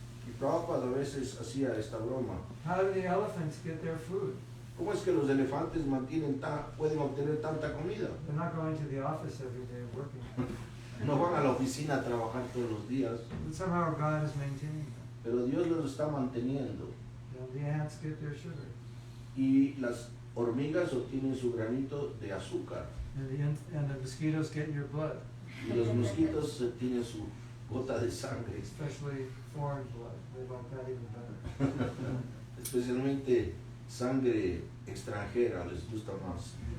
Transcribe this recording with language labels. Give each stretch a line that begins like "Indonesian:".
Spanish: Y Prabhupada a veces hacía esta broma.
English: how do the elephants get their food?
Spanish: ¿Cómo es que los elefantes pueden obtener tanta comida?
English: They're not going to the office every day working.
Spanish: No van a la oficina a trabajar todos los días,
English: But somehow God is maintaining them.
Spanish: pero Dios los está manteniendo.
English: You know, the ants get their sugar.
Spanish: Y las hormigas obtienen su granito de azúcar.
English: And the mosquitoes get your blood,
Spanish: Y los mosquitos obtienen su gota de sangre.
English: especially foreign blood. They like that even better.
Spanish: Especialmente sangre extranjera les gusta más.